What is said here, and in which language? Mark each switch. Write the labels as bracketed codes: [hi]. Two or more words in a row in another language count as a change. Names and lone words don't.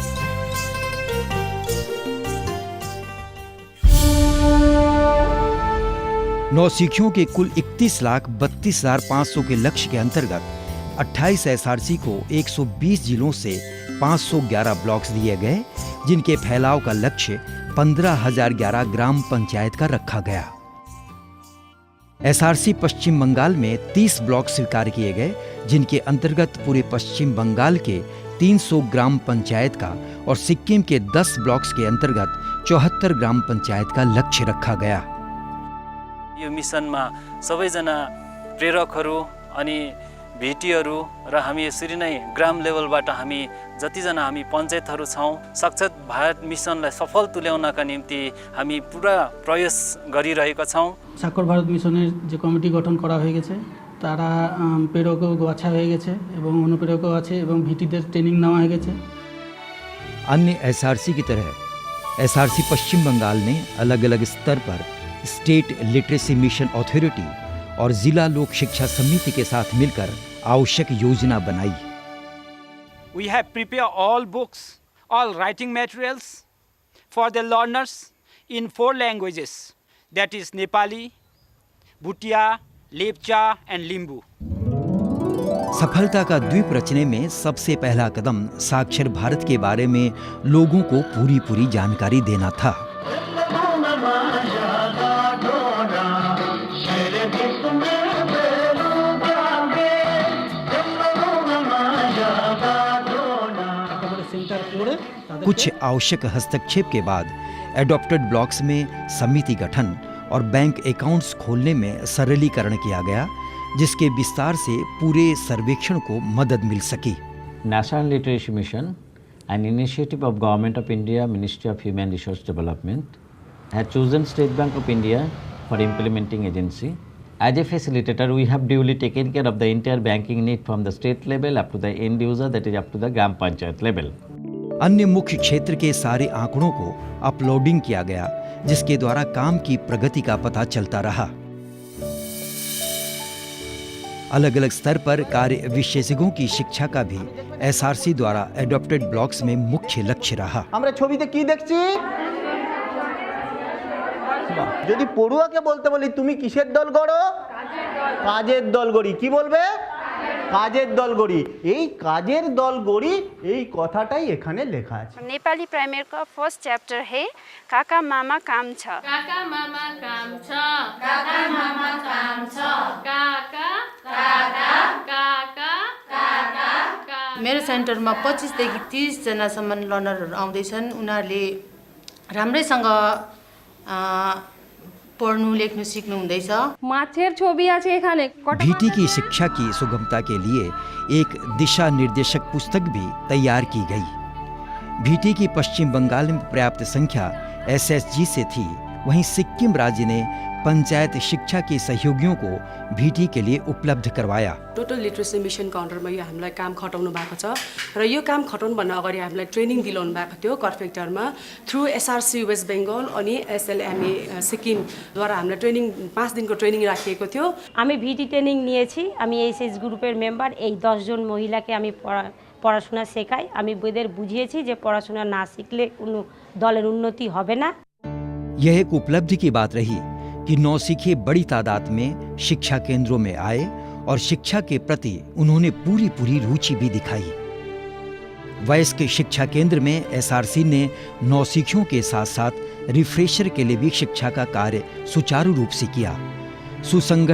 [hi] नौसिखियों के कुल 31,32,500 के लक्ष्य के अंतर्गत 28 एसआरसी को 120 जिलों से 511 ब्लॉक्स दिए गए, जिनके फैलाव का लक्ष्य 15,011 ग्राम पंचायत का रखा गया। एसआरसी पश्चिम बंगाल में 30 ब्लॉक स्वीकार किए गए, जिनके अंतर्गत पूरे पश्चिम बंगाल के 300 ग्राम पंचायत का और सिक्किम के 10 ब्लॉक्स के अंतर्गत 74 ग्राम पंचायत का लक्ष्य रखा गया। [ne] यो मिसनमा सबैजना प्रेरकहरू अनि भेटीहरू र हामी यसरी नै ग्राम लेभलबाट हामी जतिजना हामी पञ्चायतहरू छौँ, साक्षर भारत मिसनलाई सफल तुल्याउनका निम्ति हामी पुरा प्रयास गरिरहेका छौँ। [bn] সাক্ষর ভারত মিশনের যে কমিটি গঠন করা হয়ে গেছে, তারা প্রেরকও বাছা হয়ে গেছে এবং অনুপ্রেরকও আছে এবং ভিটিদের ট্রেনিং নেওয়া হয়ে গেছে। [hi] अन्य एसआरसी की तरह एसआरसी पश्चिम बंगाल ने अलग अलग स्तर पर स्टेट लिटरेसी मिशन अथॉरिटी और जिला लोक शिक्षा समिति के साथ मिलकर आवश्यक योजना बनाई। [en] We have prepared all books, all writing materials for the learners in 4 languages, that is Nepali, Bhutia, Lepcha and Limbu. [hi] सफलता का द्वीप रचने में सबसे पहला कदम साक्षर भारत के बारे में लोगों को पूरी जानकारी देना था। कुछ आवश्यक हस्तक्षेप के बाद एडॉप्टेड ब्लॉक्स में समिति गठन और [en] bank accounts [hi] खोलने में सरलीकरण किया गया, जिसके विस्तार से पूरे सर्वेक्षण को मदद मिल सकी। [en] नेशनल लिटरेसी मिशन, an initiative of Government of India, Ministry of Human Resource Development, had chosen State Bank of India for implementing agency. As a facilitator, we have duly taken care of the entire banking need from the state level up to the end user, that is up to the Gram Panchayat level. [hi] अन्य मुख्य क्षेत्र के सारे आंकड़ों को अपलोडिंग किया गया, जिसके द्वारा काम की प्रगति का पता चलता रहा। अलग अलग स्तर पर कार्य विशेषज्ञों की शिक्षा का भी एसआरसी द्वारा एडॉप्टेड ब्लॉक्स में मुख्य लक्ष्य रहा। [bn] আমরা ছবিতে কি দেখছি? যদি পড়ুয়াকে বলতে বলি তুমি কিসের দল গড়ো? কাজের দল গড়ি। কি বলবে? কাজের দল গড়ি। এই কাজের দল গড়ি এই কথাটাই এখানে লেখা আছে। [ne] नेपाली प्राइमेरको [en] first chapter [ne] है काका मामा काम छ। काका मामा काम छ। काका मामा काम छ। काका काका काका काका। मेरो सेन्टरमा 25 देखि 30 जनासम्म लर्नरहरू आउँदैछन्। उनीहरूले राम्रैसँग पढ़नु लेख्नु सिक्नु हुँदैछ। [bn] মাছের ছবি আছে এখানে। [hi] भीटी की शिक्षा की सुगमता के लिए एक दिशा निर्देशक पुस्तक भी तैयार की गई। भीटी की पश्चिम बंगाल में पर्याप्त संख्या एसएसजी से थी, वहीं सिक्किम राज्य ने पंचायत शिक्षा के सहयोगियों को भीटी के लिए उपलब्ध करवाया। [ne] टोटल लिटरेसी मिसनको अन्डरमा यो हामीलाई काम खटाउनु भएको छ र यो काम खटाउनु भन्दा अगाडि हामीलाई ट्रेनिङ दिलाउनु भएको थियो कर्फेक्टरमा थ्रु एसआरसी वेस्ट बेंगल अनि एसएलएमए सिक्किमद्वारा हामीलाई ट्रेनिङ 5 दिनको ट्रेनिङ राखिएको थियो। [bn] আমি ভিটি ট্রেনিং নিয়েছি। আমি এইচএস গ্রুপের মেম্বার। এই 10 জন মহিলাকে আমি পড়াশোনা শেখাই। আমি ওদের বুঝিয়েছি যে পড়াশোনা না শিখলে কোনো দলের উন্নতি হবে না। [hi] यह एक उपलब्धि की बात रही कि नौसिखे बड़ी तादाद में शिक्षा केंद्रों में आए और शिक्षा के प्रति उन्होंने पूरी रुचि भी दिखाई। वयस्क शिक्षा केंद्र में एसआरसी ने नौसिखियों के साथ साथ रिफ्रेशर के लिए भी शिक्षा का कार्य सुचारू रूप से किया।